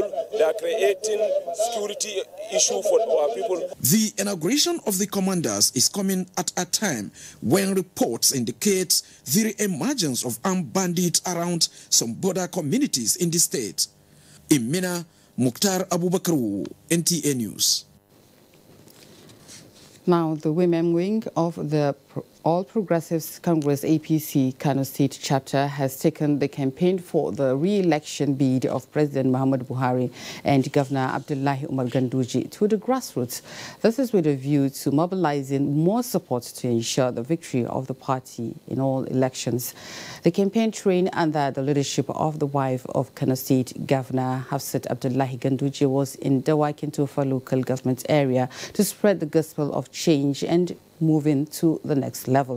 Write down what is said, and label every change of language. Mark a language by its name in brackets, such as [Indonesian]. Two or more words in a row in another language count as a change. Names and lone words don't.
[English] They are creating security issue for our people. The inauguration of the commanders is coming at a time when reports indicate the emergence of armed bandits around some border communities in the state. In Mina, Mukhtar Abubakar, NTA News. Now, the women wing of the All Progressives Congress APC Kano State chapter has taken the campaign for the re-election bid of President Muhammadu Buhari and Governor Abdullahi Umar Ganduje to the grassroots. This is with a view to mobilizing more support to ensure the victory of the party in all elections. The campaign train under the leadership of the wife of Kano State Governor Hafsat Abdullahi Ganduje was in Dawakin Tofa local government area to spread the gospel of change and moving to the next level.